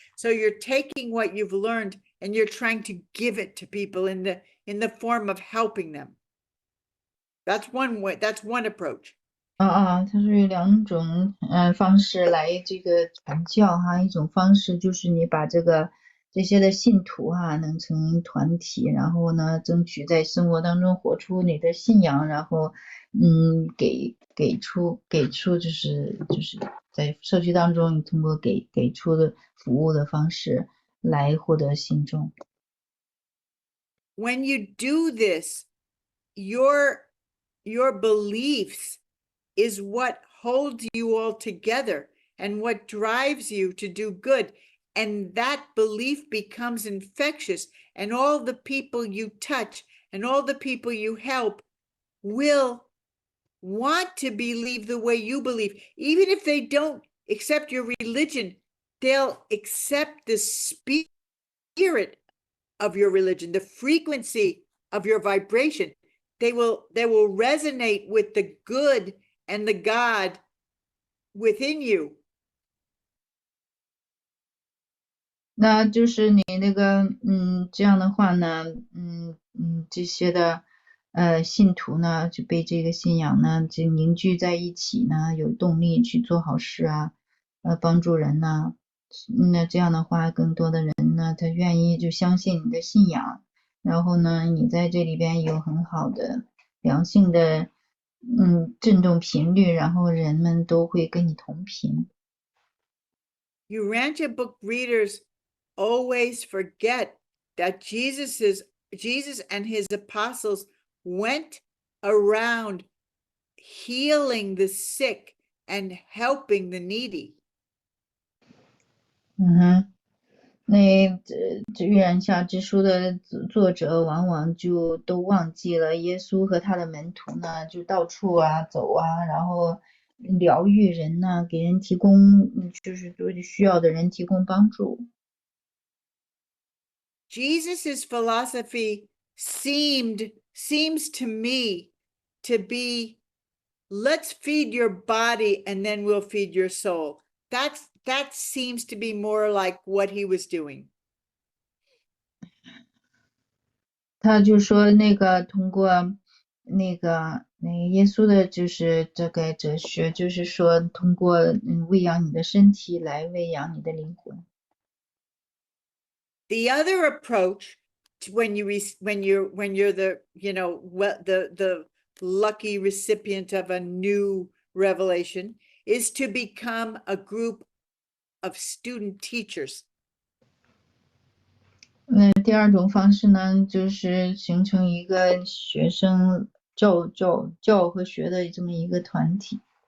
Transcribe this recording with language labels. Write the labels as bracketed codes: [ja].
[en] So you're taking what you've learned and you're trying to give it to people in the form of helping them. That's one way. That's one approach. [zh] 它是有两种方式来这个传教哈，一种方式就是你把这些的信徒哈能成团体，然后呢争取在生活当中活出你的信仰，然后给出就是在社区当中你通过给出的服务的方式来获得信众。 [en] When you do this, your beliefs is what holds you all together and what drives you to do good. And that belief becomes infectious, and all the people you touch and all the people you help will want to believe the way you believe. Even if they don't accept your religion, they'll accept the spirit of your religion, the frequency of your vibration. They will resonate with the good and the God within you. [zh] 那就是你那个这样的话呢，这些的信徒呢就被这个信仰呢就凝聚在一起呢，有动力去做好事啊，帮助人呢。那这样的话，更多的人呢，他愿意就相信你的信仰，然后呢，你在这里边有很好的良性的振动频率，然后人们都会跟你同频。 [en] Urantia book readers always forget that Jesus and his apostles went around healing the sick and helping the needy. [zh] 那这预言下之书的作者往往就都忘记了耶稣和他的门徒呢，就到处走啊，然后疗愈人呢，给人提供就是对需要的人提供帮助。 [en] Jesus's philosophy seems to me to be, let's feed your body and then we'll feed your soul. That seems to be more like what he was doing. [zh] 他就说那个通过那个耶稣的就是这个哲学，就是说通过喂养你的身体来喂养你的灵魂。 [en] The other approach to when you're the the lucky recipient of a new revelation is to become a group of student teachers. [zh] 第二种方式呢，就是形成一个学生教和学的这么一个团体。